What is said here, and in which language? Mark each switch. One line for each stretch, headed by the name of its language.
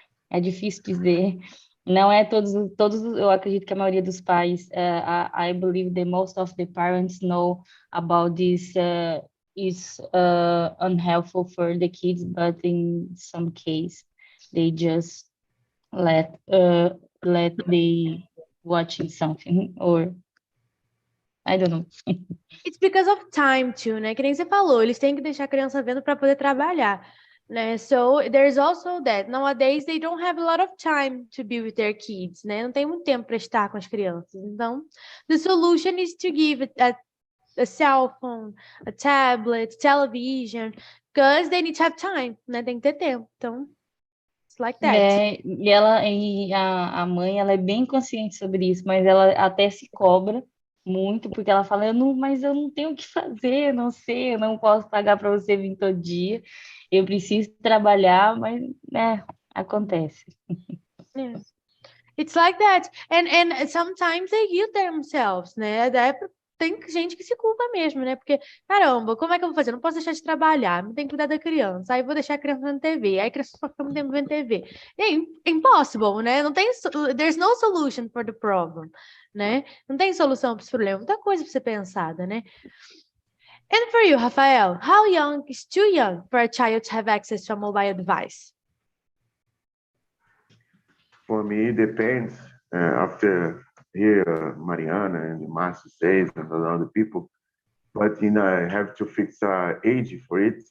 Portuguese: É difícil dizer. Não é todos, eu acredito que a maioria dos pais,
English: I believe that most of the parents know about this is unhelpful for the kids, but in some case, they just let they watching something, or I don't know. It's because of time too,
Portuguese: né? Que nem você falou, eles têm que deixar a criança vendo para poder trabalhar.
English: né? So there's also that. Nowadays they don't have a lot of time to be with their kids, né?
Portuguese: Não tem muito tempo para estar com as crianças.
English: Então, the solution is to give a cell phone, a tablet, television, because they need to have time, né?
Portuguese: Tem que ter tempo. Então,
English: it's like that.
Portuguese: A mãe, ela é bem consciente sobre isso, mas ela até se cobra muito, porque ela fala, mas eu não tenho o que fazer, não sei, eu não posso pagar para você vir todo dia, eu preciso trabalhar, mas, né, acontece.
English: Yeah. It's like that. And sometimes they guilt themselves, né?
Portuguese: Tem gente que se culpa mesmo, né? Porque, caramba, como é que eu vou fazer? Eu não posso deixar de trabalhar, não tenho que cuidar da criança. Aí vou deixar a criança vendo TV. Aí a criança só fica muito tempo vendo TV. É impossible, né? Não tem,
English: there's no solution for the problem, né?
Portuguese: Não tem solução para esse problema. Muita coisa para ser pensada, né?
English: And for you, Rafael, how young is too young for a child to have access to a mobile device? For me, it depends. After here, Mariana and Márcio says and other people, but I have to fix age for it.